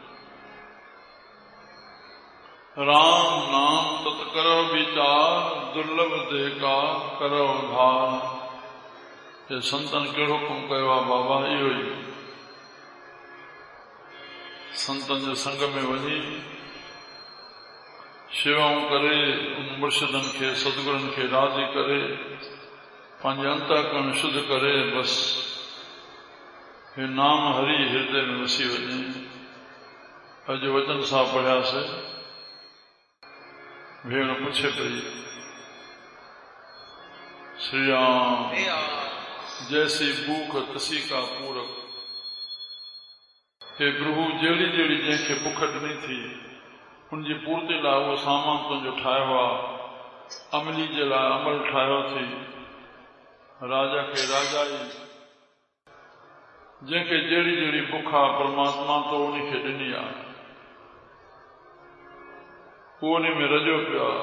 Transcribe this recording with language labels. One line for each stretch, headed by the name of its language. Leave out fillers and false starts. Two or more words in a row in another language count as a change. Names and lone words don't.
Hindi: राम नाम तत करो वीचार, दुर्लभ देह का करो उधार।
Sindhi: हे संतन कहिड़ो कमु कयो आहे बाबा? इहो ई संतन जे संग में वञी शेवाऊं करे, उन मुर्शिदनि खे सदगुरनि खे राज़ी करे, पंहिंजे अंतःकरण शुद्ध करे, बसि हे नाम हरि हृदय में वसी वञे। अॼु वचन सां पढ़ियासीं, भेण पुछे पई,
Hindi: श्री राम जैसी भूख तसी का पूरक।
Sindhi: हे प्रभु जहिड़ी जहिड़ी जंहिंखे बुख ॾिनी थी उनजी पूर्ति लाइ उहो सामान तुंहिंजो ठाहियो आहे, अमली जे लाइ अमल ठाहियो थी, राजा खे राजा ई, जंहिंखे जहिड़ी जहिड़ी बुख आहे परमात्मा तो उनखे ॾिनी आहे, उहो उन में रजो पियो आहे।